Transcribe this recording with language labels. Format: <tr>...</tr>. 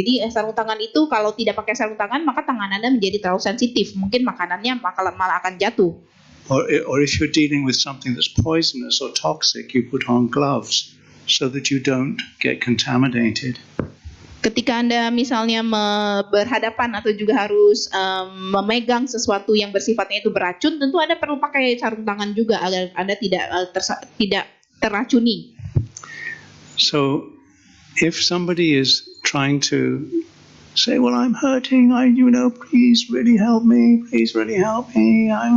<id>Jadi sarung tangan itu kalau tidak pakai sarung tangan maka tangan Anda menjadi terlalu sensitif, mungkin makanannya malah akan jatuh.</id> <en>Or if you're dealing with something that's poisonous or toxic, you put on gloves so that you don't get contaminated.</en> <id>Ketika Anda misalnya berhadapan atau juga harus memegang sesuatu yang bersifatnya itu beracun, tentu Anda perlu pakai sarung tangan juga agar Anda tidak terracuni.</id> <en>So, if somebody is trying to say, "Well, I'm hurting. Please really help me. Please really help me."</en>